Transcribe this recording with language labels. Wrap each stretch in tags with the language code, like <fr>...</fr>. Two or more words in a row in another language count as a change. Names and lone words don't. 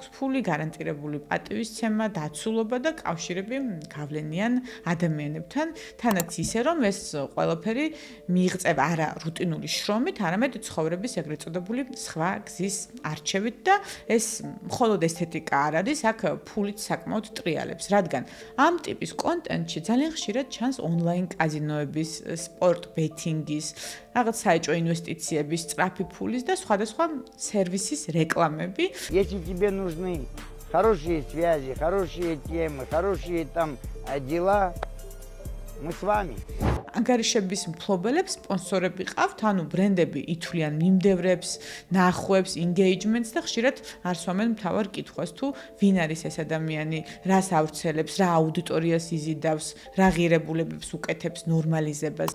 <ka>ფული, გარანტირებული პატივისცემა, დაცულობა და კავშირები გავლენიან ადამიანებთან, თანაც ისე რომ ეს ყველაფერი მიიღწევა არა რუტინული შრომით, არამედ ცხოვრების ეგრეთ წოდებული სხვა გზის არჩევით და ეს მხოლოდ ესთეტიკა არ არის, აქ ფულით საკმაოდ ტრიალებს, რადგან ამ ტიპის კონტენტში ძალიან ხშირად ჩანს ონლაინ კაზინოების, სპორტ ბეთინგის, რაღაც საეჭვო ინვესტიციების, სწრაფი ფულის და სხვადასხვა სერვისის რეკლამები.</ka> <ru>Если тебе нужны хорошие связи, хорошие темы, хорошие там дела, მუცვამი</ru> <ka>ანგარიშების მფლობელებს სპონსორები ყავთ, ანუ ბრენდები ითვლიან მიმდევრებს, ნახვებს, engagement-ს და ხშირად არ სვამენ მთავარ კითხვას თუ ვინ არის ეს ადამიანი, რას ავრცელებს, რა აუდიტორიას იზიდავს, რა ღირებულებებს უკეთებს ნორმალიზებას.</ka>